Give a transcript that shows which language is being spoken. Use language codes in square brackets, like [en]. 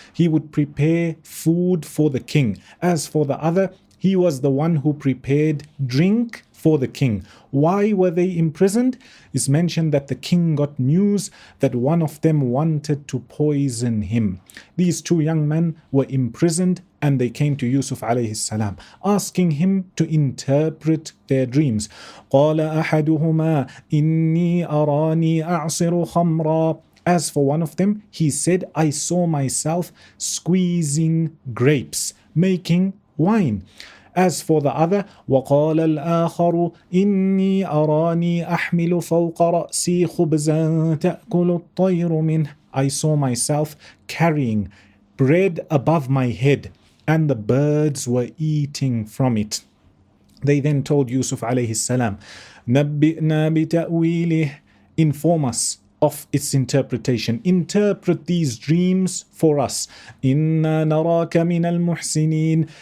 [en] He would prepare food for the king. As for the other, he was the one who prepared drink for the king. Why were they imprisoned? It's mentioned that the king got news that one of them wanted to poison him. These two young men were imprisoned and they came to Yusuf alayhi salam, asking him to interpret their dreams. [ar] قَالَ أَحَدُهُمَا إِنِّي أَرَانِي أَعْصِرُ خَمْرًا. [en] As for one of them, he said, I saw myself squeezing grapes, making wine. As for the other, [ar] وَقَالَ الْآخَرُ إِنِّي أَرَانِي أَحْمِلُ فَوْقَ رَأْسِي خُبْزًا تَأْكُلُ الطَّيْرُ مِنْهُ. [en] I saw myself carrying bread above my head, and the birds were eating from it. They then told Yusuf alayhi salam, [ar] نَبِّئْنَا بِتَأْوِيلِهِ, [en] inform us of its interpretation. Interpret these dreams for us. [ar] إِنَّا نَرَاكَ مِنَ الْمُحْسِنِينَ.